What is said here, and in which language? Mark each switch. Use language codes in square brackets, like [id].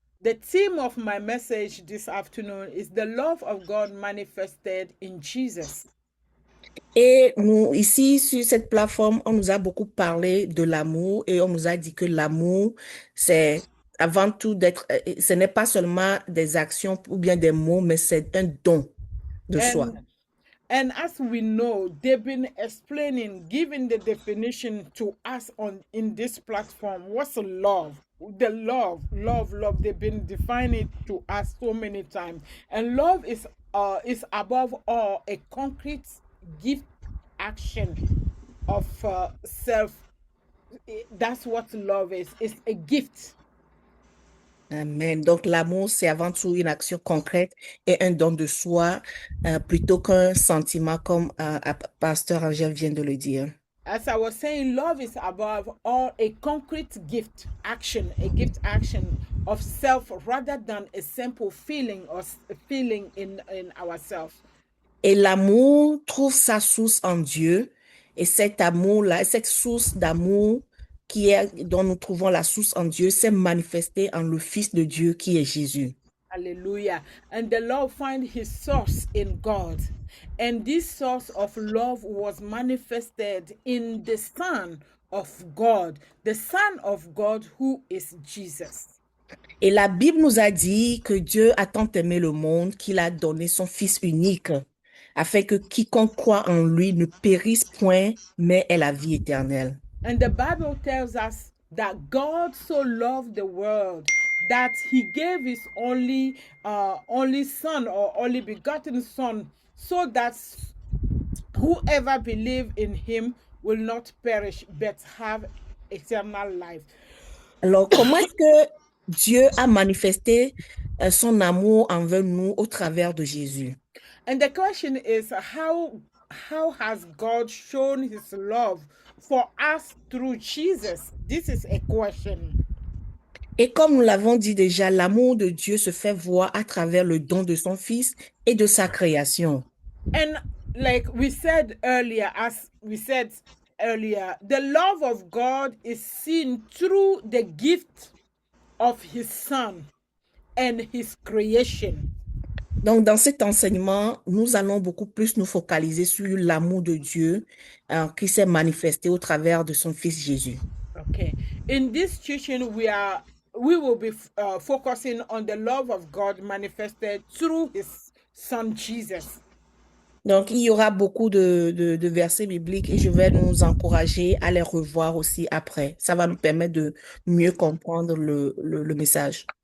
[en] The theme of my message this afternoon is the love of God manifested in Jesus. [fr] Et nous, ici, sur cette plateforme, on nous a beaucoup parlé de l'amour et on nous a dit que l'amour, c'est avant tout ce n'est pas seulement des actions ou bien des mots, mais c'est un don de soi. [en] And as we know, they've been explaining, giving the definition to us in this platform. What's love? The love. They've been defining it to us so many times. And love is above all a concrete gift action of self. That's what love is. It's a gift. Amen. [fr] Donc, l'amour, c'est avant tout une action concrète et un don de soi plutôt qu'un sentiment comme Pasteur Angèle vient de le dire. [en] As I was saying, love is above all a concrete gift action of self rather than a simple feeling or feeling in ourselves. [fr] Et l'amour trouve sa source en Dieu. Et cet amour-là, cette source d'amour dont nous trouvons la source en Dieu, s'est manifestée en le Fils de Dieu qui est Jésus. Hallelujah. [en] And the love find his source in God. And this source of love was manifested in the Son of God, the Son of God who is Jesus. [fr] Et la Bible nous a dit que Dieu a tant aimé le monde qu'il a donné son Fils unique, afin que quiconque croit en lui ne périsse point, mais ait la vie éternelle. [en] And the Bible tells us that God so loved the world that he gave his only son or only begotten son, so that whoever believes in him will not perish but have eternal life. [fr] Alors, comment est-ce que Dieu a manifesté son amour envers nous au travers de Jésus? [en] And the question is, how has God shown his love for us through Jesus? This is a question. [fr] Et comme nous l'avons dit déjà, l'amour de Dieu se fait voir à travers le don de son Fils et de sa création. [en] And like we said earlier, the love of God is seen through the gift of his Son and his creation. [fr] Donc, dans cet enseignement, nous allons beaucoup plus nous focaliser sur l'amour de Dieu qui s'est manifesté au travers de son Fils Jésus. [en] Okay. In this teaching, we will be focusing on the love of God manifested through his Son Jesus. [fr] Donc, il y aura beaucoup de versets bibliques et je vais nous encourager à les revoir aussi après. Ça va nous permettre de mieux comprendre le message.